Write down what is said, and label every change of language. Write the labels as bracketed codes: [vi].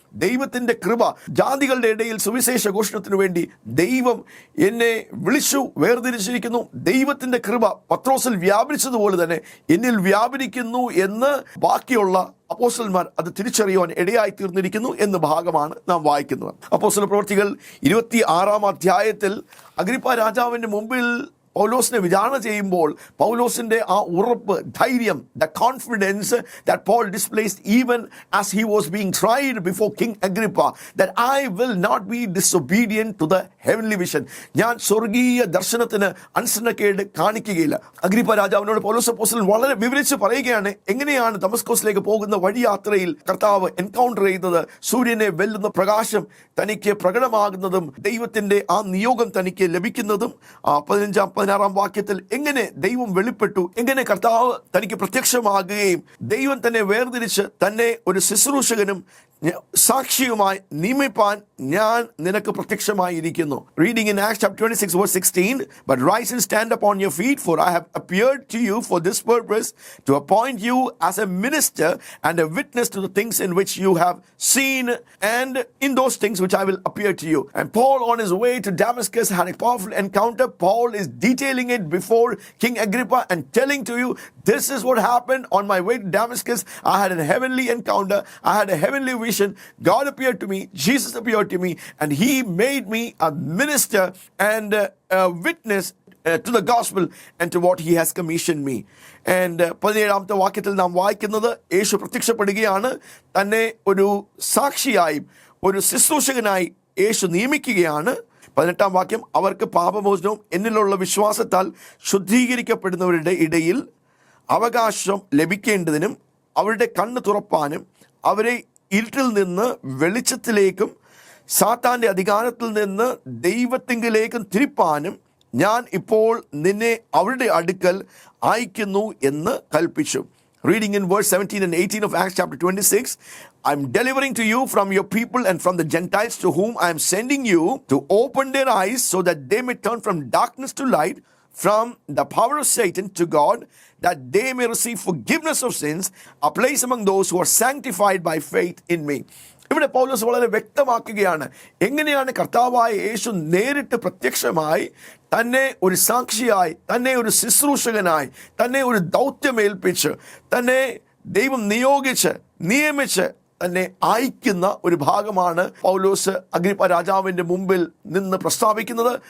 [ml] ദൈവത്തിൻ്റെ കൃപ, ജാതികളുടെ ഇടയിൽ സുവിശേഷ ഘോഷണത്തിന് വേണ്ടി ദൈവം എന്നെ വിളിച്ചു വേർതിരിച്ചിരിക്കുന്നു. ദൈവത്തിൻ്റെ കൃപ പത്രോസിൽ വ്യാപരിച്ചതുപോലെ തന്നെ എന്നിൽ വ്യാപരിക്കുന്നു എന്ന് ബാക്കിയുള്ള അപ്പോസ്തലന്മാർ അത് തിരിച്ചറിയുവാൻ ഇടയായി തീർന്നിരിക്കുന്നു എന്ന ഭാഗമാണ് നാം വായിക്കുന്നത്. അപ്പോസ്തല പ്രവൃത്തികൾ 26 അധ്യായത്തിൽ അഗ്രിപ്പ രാജാവിൻ്റെ മുമ്പിൽ പൗലോസിനെ വിചാരണ ചെയ്യുമ്പോൾ പൗലോസിന്റെ ആ ഉറപ്പ്, ധൈര്യം, [en] the confidence that Paul displayed even as he was being tried before King Agrippa, that I will not be disobedient to the heavenly vision. [ml] ഞാൻ സ്വർഗീയ ദർശനത്തിന് അനുസരണക്കേട് കാണിക്കുകയില്ല. അഗ്രിപ്പ രാജാവിനോട് പൗലോസ് അപ്പോസ്തലൻ വളരെ വിവരിച്ച് പറയുകയാണ്, എങ്ങനെയാണ് ദമസ്കോസിലേക്ക് പോകുന്ന വഴിയാത്രയിൽ കർത്താവ് എൻകൗണ്ടർ ചെയ്തത്, സൂര്യനെ വെല്ലുന്ന പ്രകാശം തനിക്ക് പ്രകടമാകുന്നതും ദൈവത്തിന്റെ ആ നിയോഗം തനിക്ക് ലഭിക്കുന്നതും. 15 16-ാം വാക്യത്തിൽ എങ്ങനെ ദൈവം വെളിപ്പെട്ടു, എങ്ങനെ കർത്താവ് തനിക്ക് പ്രത്യക്ഷമാകുകയും ദൈവം തന്നെ വേർതിരിച്ച് തന്നെ ഒരു ശുശ്രൂഷകനും സാക്ഷിയുമായി നിയമിപ്പാൻ ഞാൻ നിനക്ക് പ്രത്യക്ഷമായിരിക്കുന്നു. [en] Reading in Acts chapter 26 verse 16, but rise and stand upon your feet, for I have appeared to you for this purpose, to appoint you as a minister and a witness to the things in which you have seen, and in those things which I will appear to you. And Paul, on his way to Damascus, had a powerful encounter. Paul is detailing it before King Agrippa and telling to you, this is what happened on my way to Damascus. I had a heavenly encounter. I had a heavenly vision. God appeared to me. Jesus appeared to me, and he made me a minister and a witness to the gospel and to what he has commissioned me. [ml] And 17-ാമത്തെ വാക്യത്തിൽ നാം വായിക്കുന്നത്, യേശു പ്രത്യക്ഷപ്പെടുകയാണ്. തന്നെ ഒരു സാക്ഷിയായും ഒരു ശുശ്രൂഷകനായി യേശു നിയമിക്കുകയാണ്. 18-ാം വാക്യം, അവർക്ക് പാപമോചനവും എന്നിലുള്ള വിശ്വാസത്താൽ ശുദ്ധീകരിക്കപ്പെടുന്നവരുടെ ഇടയിൽ അവകാശം ലഭിക്കേണ്ടതിനും അവരുടെ കണ്ണ് തുറപ്പാനും അവരെ ഇരുട്ടിൽ നിന്ന് വെളിച്ചത്തിലേക്കും സാത്താൻ്റെ അധികാരത്തിൽ നിന്ന് ദൈവത്തിങ്കിലേക്കും തിരിപ്പാനും ഞാൻ ഇപ്പോൾ നിന്നെ അവരുടെ അടുക്കൽ അയക്കുന്നു എന്ന് കൽപ്പിച്ചു. [en] Reading in verse 17 and 18 of Acts chapter 26, I'm delivering to you from your people and from the Gentiles to whom I am sending you, to open their eyes so that they may turn from darkness to light, from the power of Satan to God, that they may receive forgiveness of sins, a place among those who are sanctified by faith in me. [ml] ഇവിടെ പൗലോസ് വളരെ വ്യക്തമാക്കുകയാണ്, എങ്ങനെയാണ് കർത്താവായ യേശു നേരിട്ട് പ്രത്യക്ഷമായി തന്നെ ഒരു സാക്ഷിയായി, തന്നെ ഒരു ശുശ്രൂഷകനായി, തന്നെ ഒരു ദൗത്യമേൽപ്പിച്ച്, തന്നെ ദൈവം നിയമിച്ച് തന്നെ അയക്കുന്ന ഒരു ഭാഗമാണ് പൗലോസ് അഗ്രിപ്പ രാജാവിൻ്റെ മുമ്പിൽ നിന്ന് പ്രസ്താവിക്കുന്നത്.